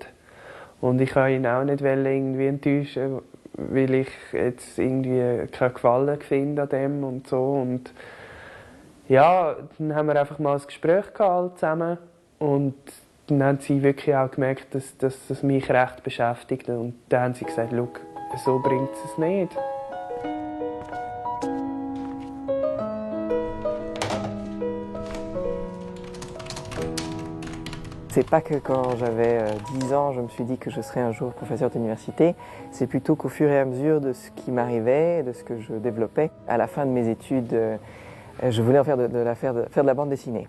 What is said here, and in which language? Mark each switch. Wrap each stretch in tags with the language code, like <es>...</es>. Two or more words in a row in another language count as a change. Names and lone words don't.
<de>Und ich wollte ihn auch nicht irgendwie enttäuschen, weil ich jetzt irgendwie keinen Gefallen finde an dem und so. Und ja, dann haben wir einfach mal ein Gespräch gehabt zusammen. Und dann haben sie wirklich auch gemerkt, dass das mich recht beschäftigt. Und dann haben sie gesagt, schau, so bringt es nicht.</de> <fr>C'est pas que quand j'avais 10 ans, je me suis dit que je serais un jour professeur d'université. C'est plutôt qu'au fur et à mesure de ce qui m'arrivait, de ce que je développais, à la fin de mes études, je voulais en faire faire de la bande dessinée.</fr>